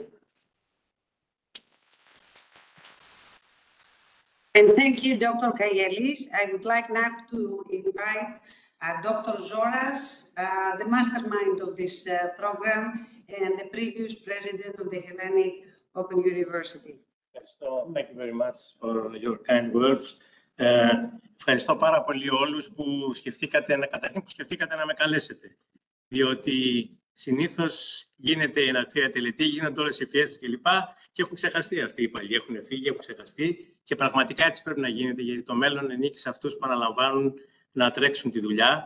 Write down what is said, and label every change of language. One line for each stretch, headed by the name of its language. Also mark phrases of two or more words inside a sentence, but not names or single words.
English: And thank you, Dr. Kayelis. I would like now to invite Dr. Zoras, the mastermind of this program and the previous president of the Hellenic Open University. Yes, so thank you very much for your kind words.
Greek: Ευχαριστώ πάρα πολύ όλους που σκεφτήκατε να με καλέσετε. Διότι συνήθως γίνεται η εναρκτήρια τελετή, γίνονται όλες οι φιέστες κλπ. Και έχουν ξεχαστεί αυτοί οι παλιοί, έχουν φύγει, έχουν ξεχαστεί. Και πραγματικά έτσι πρέπει να γίνεται, γιατί το μέλλον ανήκει σε αυτούς που αναλαμβάνουν να τρέξουν τη δουλειά.